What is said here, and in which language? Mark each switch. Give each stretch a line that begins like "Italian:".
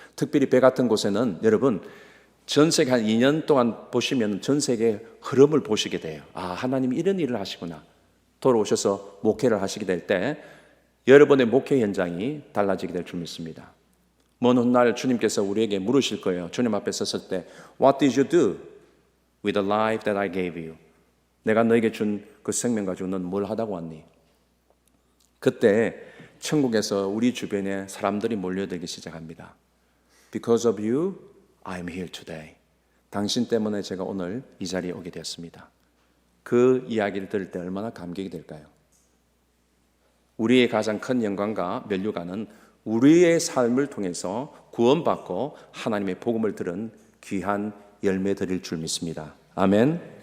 Korean: 특별히 배 같은 곳에는 여러분 전 세계 한 2년 동안 보시면 전 세계의 흐름을 보시게 돼요. 하나님이 이런 일을 하시구나. 돌아오셔서 목회를 하시게 될 때 여러분의 목회 현장이 달라지게 될 줄 믿습니다. 먼 훗날 주님께서 우리에게 물으실 거예요. 주님 앞에 섰을 때
English: What did you do with the life that I gave you?
Korean: 내가 너에게 준 그 생명 가지고 넌 뭘 하다고 왔니? 그때 천국에서 우리 주변에 사람들이 몰려들기 시작합니다.
English: Because of you, I'm here today.
Korean: 당신 때문에 제가 오늘 이 자리에 오게 되었습니다. 그 이야기를 들을 때 얼마나 감격이 될까요? 우리의 가장 큰 영광과 면류관은 우리의 삶을 통해서 구원받고 하나님의 복음을 들은 귀한 열매들일 줄 믿습니다. 아멘.